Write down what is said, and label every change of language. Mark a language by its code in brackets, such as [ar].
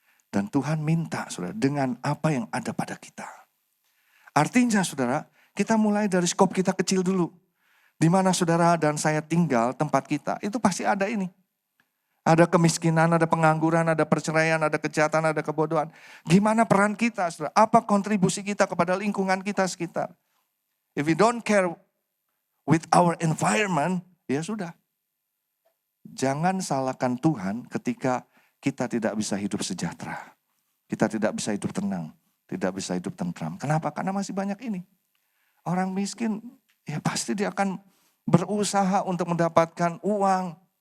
[id] Dan Tuhan minta, saudara, dengan apa yang ada pada kita. Artinya, saudara, kita mulai dari skop kita kecil dulu. Di mana saudara dan saya tinggal, tempat kita, itu pasti ada ini. Ada kemiskinan, ada pengangguran, ada perceraian, ada kejahatan, ada kebodohan. Gimana peran kita, saudara? Apa kontribusi kita kepada lingkungan kita sekitar? [en] If we don't care with our environment, [id] ya sudah. Jangan salahkan Tuhan ketika kita tidak bisa hidup sejahtera. Kita tidak bisa hidup tenang, tidak bisa hidup tentram. Kenapa? Karena masih banyak ini. Orang miskin, ya pasti dia akan berusaha untuk mendapatkan uang.